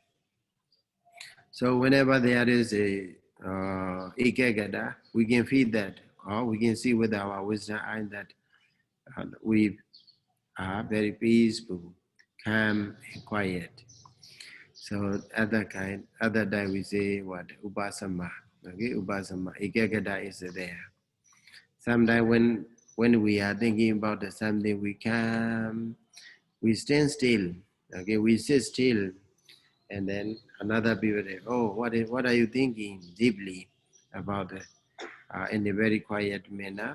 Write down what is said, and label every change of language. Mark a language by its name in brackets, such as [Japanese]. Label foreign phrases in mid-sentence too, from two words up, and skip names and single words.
[English] So whenever there is a ikegada, we can feel that, or we can see with our wisdom eye that we are very peaceful, calm, and quiet. So other time we say what upasama. Okay, upasama, ekagata is there. Sometimes when we are thinking about something, we stand still. Okay, we sit still, and then another people say, "Oh, what are you thinking deeply about it?" In a very quiet manner.